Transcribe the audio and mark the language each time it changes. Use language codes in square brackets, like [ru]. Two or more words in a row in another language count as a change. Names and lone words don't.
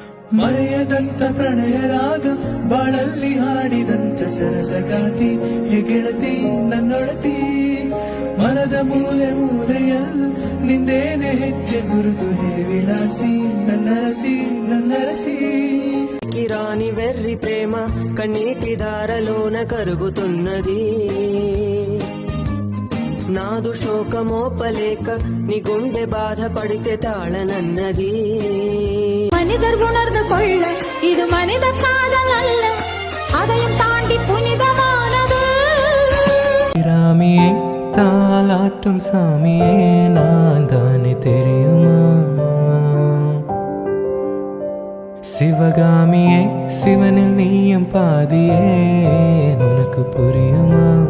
[kn] ಮರೆಯದಂತ ಪ್ರಣಯ ರಾಗ ಬಾಳಲ್ಲಿ ಹಾಡಿದಂತ ಸರಸಗಾತಿ ಹೆಗೆಳತಿ ನನ್ನೊಳತಿ ಮನದ ಮೂಲೆ ಮೂಲೆಯಲ್ಲೂ ನಿಂದೇನೆ ಹೆಜ್ಜೆ ಗುರುತು ಹೇ ವಿಲಾಸಿ ನನ್ನರಸಿ ನನ್ನರಸಿ [te] కిరాని వెర్రి ప్రేమ కన్నీటి దారలోన కరుగుతున్నది నాదు శోకమోపలేక నీ గుండె బాధపడితే తాళనన్నది [ta] மனிதர் உணர்ந்து கொள்ள இது மனித காதல் அல்ல அதையும் தாண்டி புனிதமானது ராமியே தாலாட்டும் சாமியே நான் தானே தெரியுமா சிவகாமியே சிவனில் நீயும் பாதியே உனக்கு புரியுமா